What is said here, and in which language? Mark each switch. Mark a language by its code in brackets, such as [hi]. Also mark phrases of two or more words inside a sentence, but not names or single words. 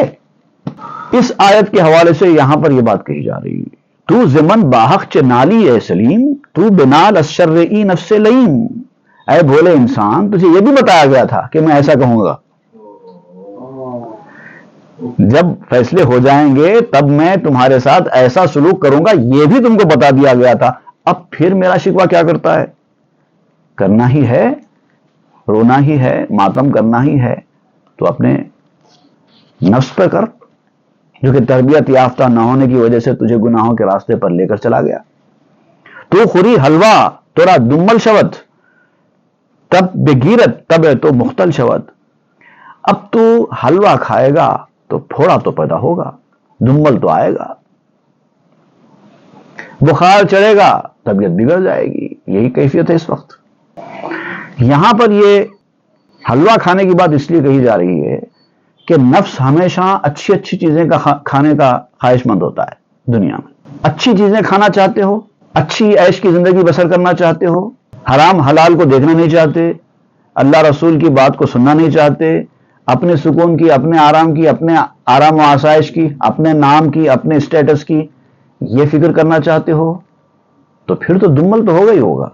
[ur] اس آیت کے حوالے سے یہاں پر یہ بات کہی جا رہی ہے، [fa] تو زمن باحق چ نالی اے سلیم، تو بنال الشر ای نفس لئیم، [ur] اے بھولے انسان تجھے یہ بھی بتایا گیا تھا کہ میں ایسا کہوں گا، جب فیصلے ہو جائیں گے تب میں تمہارے ساتھ ایسا سلوک کروں گا، یہ بھی تم کو بتا دیا گیا تھا، اب پھر میرا شکوہ کیا کرتا ہے؟ کرنا ہی ہے، رونا ہی ہے، ماتم کرنا ہی ہے، تو اپنے نفس پہ کر، جو کہ تربیت یافتہ نہ ہونے کی وجہ سے تجھے گناہوں کے راستے پر لے کر چلا گیا۔ [fa] تو خوری حلوہ تورا دمل شود، تب بگیرت تب تو مختل شود، [ur] اب تو حلوہ کھائے گا تو پھوڑا تو پیدا ہوگا، دمل تو آئے گا، بخار چڑھے گا، طبیعت بگڑ جائے گی، یہی کیفیت ہے اس وقت۔ یہاں پر یہ حلوہ کھانے کی بات اس لیے کہی جا رہی ہے کہ نفس ہمیشہ اچھی اچھی چیزیں کھانے کا خواہش مند ہوتا ہے دنیا میں، اچھی چیزیں کھانا چاہتے ہو، اچھی عیش کی زندگی بسر کرنا چاہتے ہو، حرام حلال کو دیکھنا نہیں چاہتے، اللہ رسول کی بات کو سننا نہیں چاہتے، اپنے سکون کی، اپنے آرام و آسائش کی، اپنے نام کی، اپنے اسٹیٹس کی یہ فکر کرنا چاہتے ہو، تو پھر تو دمل تو ہوگا ہی ہوگا۔